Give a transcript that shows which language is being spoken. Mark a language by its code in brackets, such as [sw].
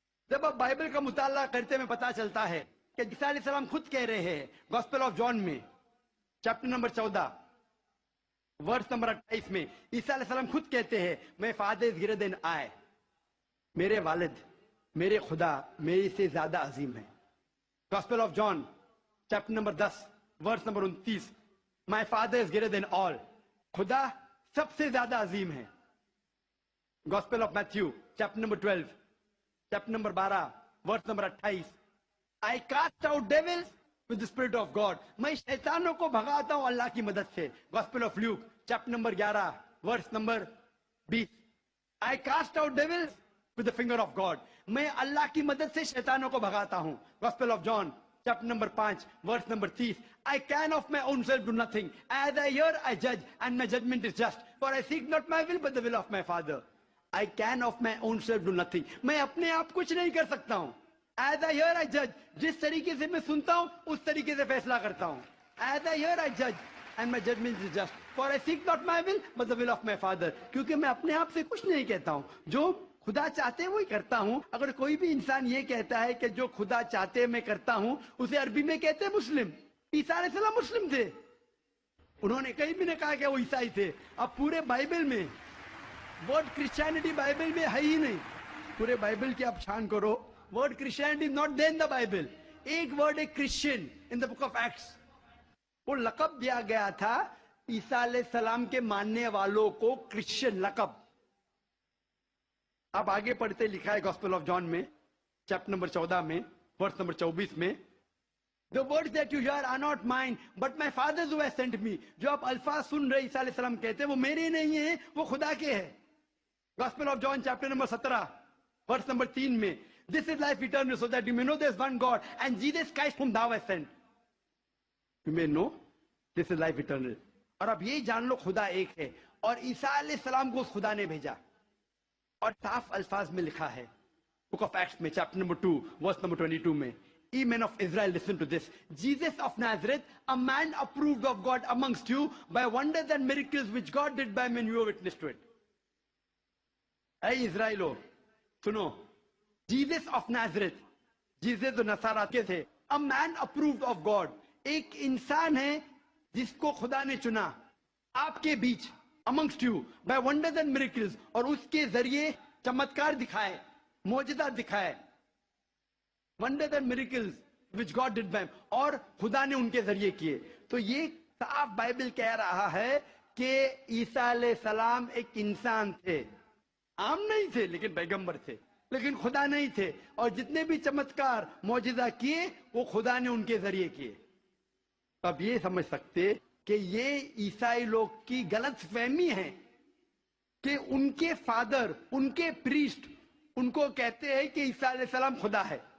[ur] جب آپ بائبل کا مطالعہ کرتے میں پتا چلتا ہے کہ عیسیٰ علیہ السلام خود کہہ رہے ہیں گاسپل آف جان میں چیپٹر نمبر 14 ورس نمبر 28 میں عیسیٰ علیہ السلام خود کہتے ہیں [en] میں father is greater than I, [ur] میرے والد میرے خدا میرے سے زیادہ عظیم ہے. [en] Gospel of John, chapter number 10, verse number 29. My father is greater than all. [ur] خدا سب سے زیادہ عظیم ہے. [en] Gospel of Matthew, chapter number 12, chapter number 12, verse number 28. I cast out devils with the spirit of God. [ur] میں شیطانوں کو بھگاتا ہوں اللہ کی مدد سے. [en] Gospel of Luke, chapter number 11, verse number 20. I cast out devils with the finger of God. [ur] میں اللہ کی مدد سے شیطانوں کو بھگاتا ہوں. [en] Gospel of John, chapter number 5, verse number 30. I can of my own self do nothing. As I hear, I judge, and my judgment is just. For I seek not my will, but the will of my Father. I can of my own self do nothing. [ur] میں اپنے آپ کچھ نہیں کر سکتا ہوں. [en] As I hear, I judge. [ur] جس طریقے سے میں سنتا ہوں اس طریقے سے فیصلہ کرتا ہوں. [en] As I hear, I judge, and my judgment is just. For I seek not my will, but the will of my Father. [ur] کیونکہ میں اپنے آپ سے کچھ نہیں کہتا ہوں. جو خدا چاہتے ہیں وہی کرتا ہوں. اگر کوئی بھی انسان یہ کہتا ہے کہ جو خدا چاہتے ہیں میں کرتا ہوں, اسے عربی میں کہتے ہیں مسلم. عیسیٰ علیہ السلام مسلم تھے. انہوں نے کہیں بھی نہیں کہا کہ وہ عیسائی تھے. اب پورے بائبل میں ورڈ کرسچینٹی بائبل میں ہے ہی نہیں. پورے بائبل کی آپ چھان کرو, [en] Word Christianity not there in the Bible. [ur] ایک ورڈ ہے Christian in the book of acts. وہ لقب دیا گیا تھا عیسیٰ علیہ السلام کے ماننے والوں کو, کرسچین لقب. آپ آگے پڑھتے لکھا ہے گاسپل آف جان میں چیپٹر نمبر 14 میں ورس نمبر 24 میں, [en] The words that you hear are not mine, but my Father who has sent me. [ur] جو آپ الفاظ سن رہے عیسیٰ علیہ السلام کہتے ہیں وہ میرے نہیں ہیں, وہ خدا کے ہیں. [en] Gospel of John chapter number 17 verse number 3 میں, This is life eternal, so that you may know there is one God and Jesus Christ whom thou hast sent. You may know this is life eternal. [ur] اور اب یہ جان لو خدا ایک ہے اور عیسیٰ علیہ السلام کو اس خدا نے بھیجا. اور صاف الفاظ میں لکھا ہے بک آف ایکٹس میں چیپٹر نمبر 2 ورس نمبر 22 میں, [en] Ye men of Israel, listen to this. Jesus of Nazareth, a man approved of God amongst you by wonders and miracles which God did by men, you are witness to it. [ur] اے اسرائیلو سنو, [en] Jesus of Nazareth, Jesus [ur] جو نصارہ کے تھے, [en] a man approved of God, [ur] ایک انسان ہے جس کو خدا نے چنا آپ کے بیچ, [en] amongst you by wonders and miracles, [ur] اور اس کے ذریعے چمتکار دکھائے, معجزات دکھائے. [en] Wonders and miracles which God did by him, [ur] اور خدا نے ان کے ذریعے کیے. تو یہ صاف بائبل کہہ رہا ہے کہ عیسیٰ علیہ السلام ایک انسان تھے, عام نہیں تھے لیکن پیغمبر تھے, لیکن خدا نہیں تھے. اور جتنے بھی چمتکار معجزہ کیے وہ خدا نے ان کے ذریعے کیے. اب یہ سمجھ سکتے کہ یہ عیسائی لوگ کی غلط فہمی ہے کہ ان کے فادر, ان کے پریسٹ ان کو کہتے ہیں کہ عیسیٰ علیہ السلام خدا ہے.